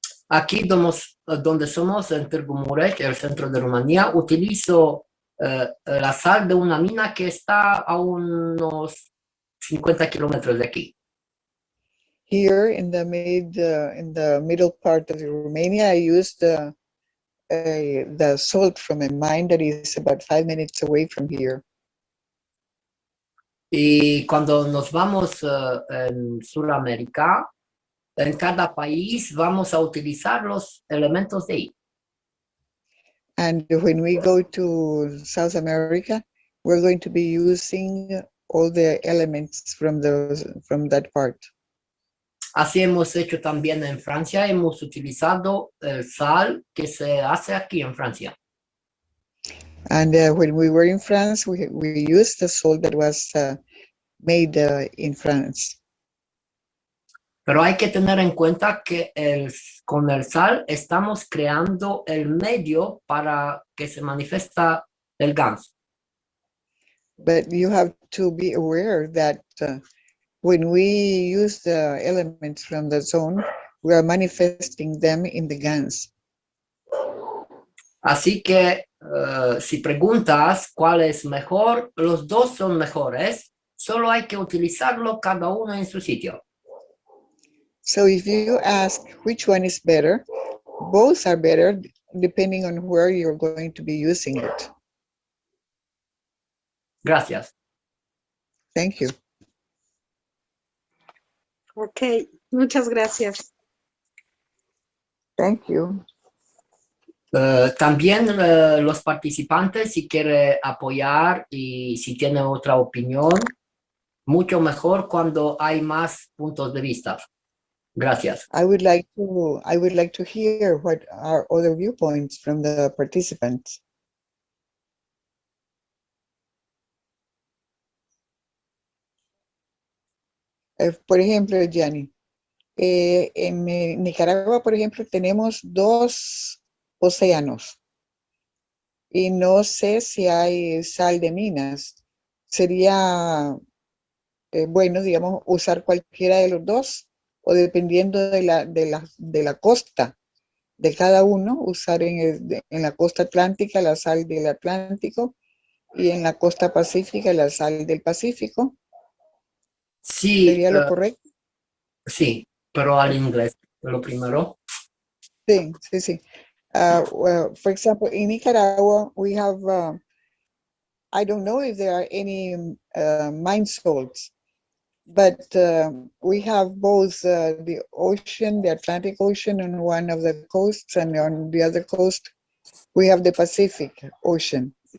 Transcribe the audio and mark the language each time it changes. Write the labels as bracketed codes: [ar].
[es] Aquí donde somos, en Târgu Mureș, el centro de Rumanía, utilizo la sal de una mina que está a unos 50 kilómetros de aquí. [en] Here in the middle part of Romania, I use the salt from a mine that is about 5 minutes away from here. [es] Y cuando nos vamos en Sudamérica, en cada país vamos a utilizar los elementos de ahí. [en] And when we go to South America, we're going to be using all the elements from that part. [es] Así hemos hecho también en Francia, hemos utilizado el sal que se hace aquí en Francia. [en] And when we were in France, we used the salt that was made in France. [es] Pero hay que tener en cuenta que con el sal estamos creando el medio para que se manifiesta el ganso. [en] But you have to be aware that when we use the elements from the zone, we are manifesting them in the GANs. [es] Así que si preguntas cuál es mejor, los dos son mejores, solo hay que utilizarlo cada uno en su sitio. [en] So if you ask which one is better, both are better depending on where you're going to be using it. [es] Gracias. [en] Thank you. [es] Ok, muchas gracias. [en] Thank you. [es] También los participantes, si quiere apoyar y si tiene otra opinión, mucho mejor cuando hay más puntos de vista. Gracias. [en] I would like to hear what are other viewpoints from the participants. [es] Por ejemplo, Gianni, en Nicaragua, por ejemplo, tenemos 2 océanos y no sé si hay sal de minas. Sería bueno, digamos, usar cualquiera de los dos o dependiendo de la costa de cada uno, usar en la costa atlántica la sal del Atlántico y en la costa pacífica la sal del Pacífico. Sí, ¿Sería lo correcto? sí, pero al inglés, lo primero. Sí, sí, sí. [en] Well, for example, in Nicaragua, we have, I don't know if there are any mine salts, but we have both the ocean, the Atlantic Ocean on one of the coasts, and on the other coast, we have the Pacific Ocean.